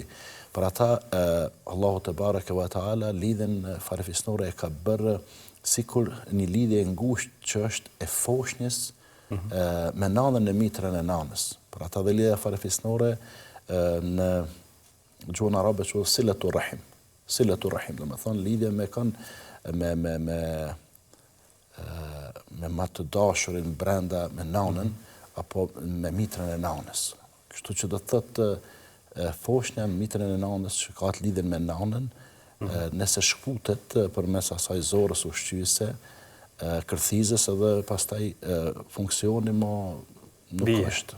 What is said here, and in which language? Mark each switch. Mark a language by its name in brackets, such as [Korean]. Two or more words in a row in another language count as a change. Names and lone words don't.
[Albanian] Për ata Allahu [Arabic] تبارك وتعالى [Albanian] lidhjen farefisnore e ka bërë sikur një lidhje ngushtë që është e foshnjës me nanën e mitrën e nanës. Për ata dhe lidhja farefisnore në gjuhën arabe quhet [Arabic] صلة الرحم. صلة الرحم, [Albanian] do të thonë lidhje me më të dashurin brenda me nanën apo me mitrën e nanës. Kështu që do të thotë foshnja mitren e nanës që ka të lidhen me nanën, nëse shkputet përmes asaj zorës ushqyese, kërthizës edhe pastaj funksioni nuk është.